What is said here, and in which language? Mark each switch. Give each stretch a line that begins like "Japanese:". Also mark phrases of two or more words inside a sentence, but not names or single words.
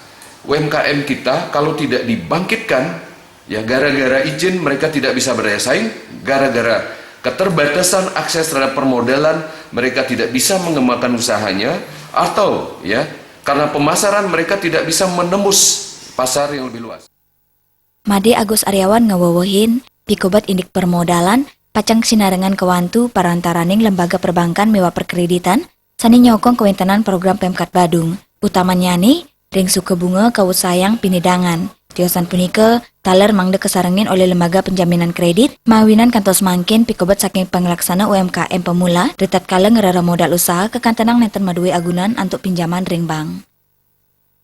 Indonesian: UMKM kita kalau tidak dibangkitkan, ya gara-gara izin mereka tidak bisa berdaya saing, gara-gara keterbatasan akses terhadap permodalan mereka tidak bisa mengembangkan usahanya, atau ya karena pemasaran mereka tidak bisa menembus pasar yang lebih luas.
Balinese: Made Agus Aryawan ngawawahin pikobat indik permodalan pacang sinarengan kewantu parantaraning lembaga perbankan miwah perkreditan sani nyokong kewentenan program Pemkat Badung, utamanya nih ring suku bunga kawusayang pinidangan. Tiosan punika taler mangde kesarengin
Indonesian: oleh lembaga penjaminan kredit
Balinese: mawinan kantos mangkin pikobat saking pengelaksana UMKM pemula retat kala ngerara modal usaha kekantenang nenten maduwe agunan
Indonesian: untuk pinjaman
Balinese: ring bank.